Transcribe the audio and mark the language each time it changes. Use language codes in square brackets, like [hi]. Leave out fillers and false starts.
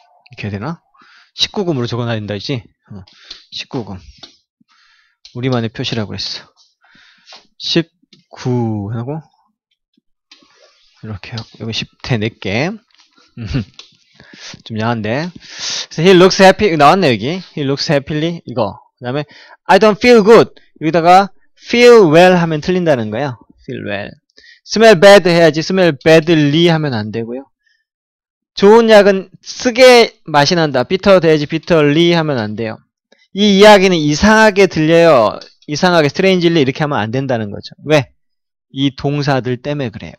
[ko] 이렇게 해야 되나? 19금으로 적어놔야 된다, 이지? 19금. 우리만의 표시라고 했어. 19 하고, 이렇게 하고, 여기 10태 4개. 좀 야한데. 그래서 [en] he looks happy, [ko] 나왔네, 여기. [en] he looks happily, [ko] 이거. 그 다음에, [en] I don't feel good. [ko] 여기다가, feel well 하면 틀린다는 거야. feel well. smell bad 해야지, smell badly 하면 안 되고요. 좋은 약은 쓰게 맛이 난다. bitter 돼야지 bitterly 하면 안 돼요. 이 이야기는 이상하게 들려요. 이상하게 strangely 이렇게 하면 안 된다는 거죠. 왜? 이 동사들 때문에 그래요.